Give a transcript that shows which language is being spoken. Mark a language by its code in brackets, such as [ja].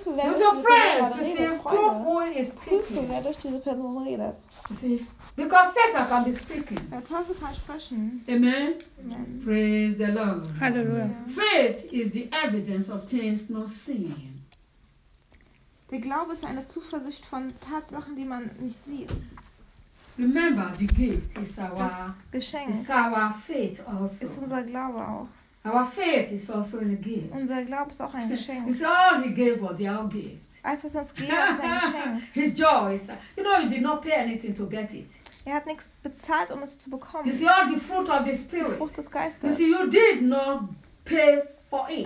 [en] With your friends, you see, prove who is speaking. [de] Prüfe, wer durch diese Person redet. [en] See, because Satan can be speaking. [de] Der Teufel kann sprechen. [en] Amen. Amen. Praise the Lord. Hallelujah. Yeah. Faith is the evidence of things not seen. [de] Der Glaube ist eine Zuversicht von Tatsachen, die man nicht sieht. [en] Remember, the gift is our [de] das Geschenk. [en] Is our faith also. [de] Ist unser Glaube auch. [en] Our faith is also a gift. [de] Unser Glaube ist auch ein Geschenk. [en] It's all he gave us, they all gave. [de] Alles, was er uns gegeben hat, ist ein Geschenk. [en] His joy is, you know, he did not pay anything to get it. [de] Er hat nichts bezahlt, um es zu bekommen. [en] You see, all the fruit of the Spirit. [de] Frucht des Geistes. [en] You see, you did not pay for it.